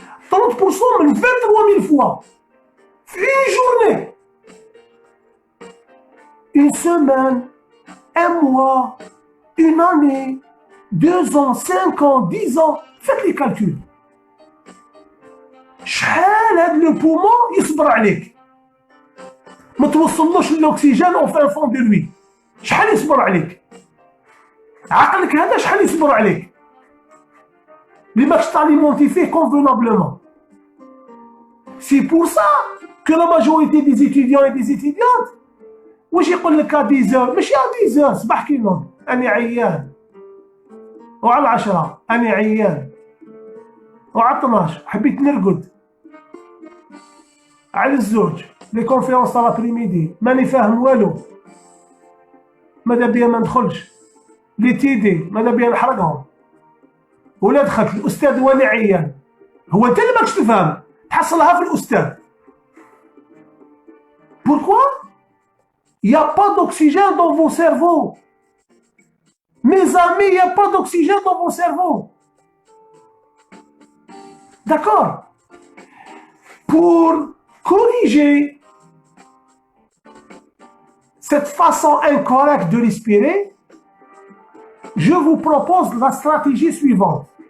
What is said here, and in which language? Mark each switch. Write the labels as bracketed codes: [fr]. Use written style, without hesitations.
[fr] 30%, mais 23 000 fois. Une journée. Une semaine, un mois, une année, 2 ans, 5 ans, 10 ans. Faites les calculs. [ar] شحال هاد لو بومون يصبر عليك ما توصلوش الاكسجين او في فون دو لوي شحال يصبر عليك عقلك هذا شحال يصبر عليك اللي ماكش تاليمونتي فيه convenablement. [fr] C'est pour ça que la majorité des étudiants et des étudiantes [ar] واش يقول لك 10 heures ماشي 10 heures صباح كي نوض انا عيان وعلى 10 انا عيان وعلى 12 حبيت نرقد على الزوج لي كونفيرونس تاع لابريميدي ماني فاهم والو ماذا بيا ما ندخلش لي تيدي ماذا بيا نحرقهم ولا دخلت الاستاذ وانا عيان هو انت اللي ماكش تفهم تحصلها في الاستاذ. [fr] Pourquoi? Il n'y a pas d'oxygène dans vos cerveaux. Mes amis, il n'y a pas d'oxygène dans vos cerveaux. D'accord? Pour corriger cette façon incorrecte de respirer, je vous propose la stratégie suivante.